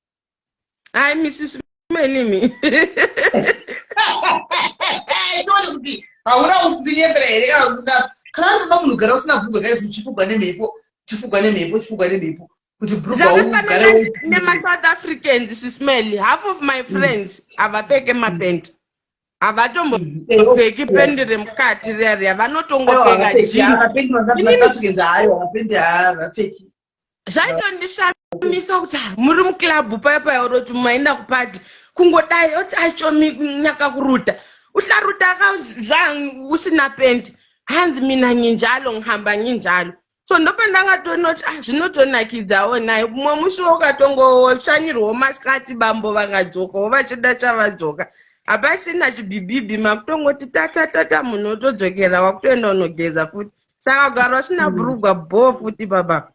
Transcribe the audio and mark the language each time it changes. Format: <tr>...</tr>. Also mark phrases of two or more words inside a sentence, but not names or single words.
<sn>Ai Mrs. Melly. Tuone kuti hauna usinyembera here kana kana munogara usina bhurugwa guys uchifugwa nemhepo kuti bhurugwa ugara nema-South Africans SIS MELLY.</sn> <en>Half of my friends</en> <sn>avapfeke mapendi. Avatombopfeki pendi remukati riya vanotongopfeka jeans. Zvaitondishamisa kuti muri muclub paya uroti maenda kupati kungodai oti achomi nyaka kuruta uhlaruta akazvangu usina pendi hanzi</sn> <nd>mina nyinjalo ngihamba nyinjalo.</nd> <sn>So ndopa ndakatonoti zvinotonakidzawo naye mumwe musi wakatongoshanyirwawo masikati bambo vakadzokawo vachida chavadzoka hapasina chibibibi makutongoti tata munhu otodzokera wakutoenda unogeza futi. Saka kugara usina bhurugwa bho futi baba.</sn>